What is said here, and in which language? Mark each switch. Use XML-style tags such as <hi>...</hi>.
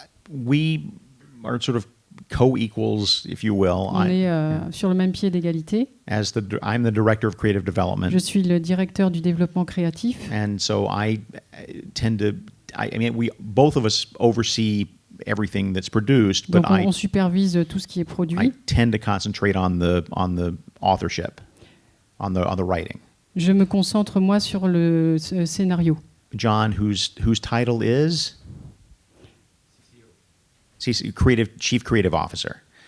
<en>We are sort of co-equals, if you will.</en> <fr>On est sur le même pied d'égalité.</fr> <en>I'm the director of creative development.</en> <fr>Je suis le directeur du développement créatif.</fr> <en>And so I tend to, both of us oversee everything that's produced, but</en> <fr>Donc on supervise tout ce qui est produit.</fr> <en>I tend to concentrate on the authorship, on the writing.</en> <fr>Je me concentre moi sur le scénario.</fr> <en>John, whose title is Chief Creative Officer,</en>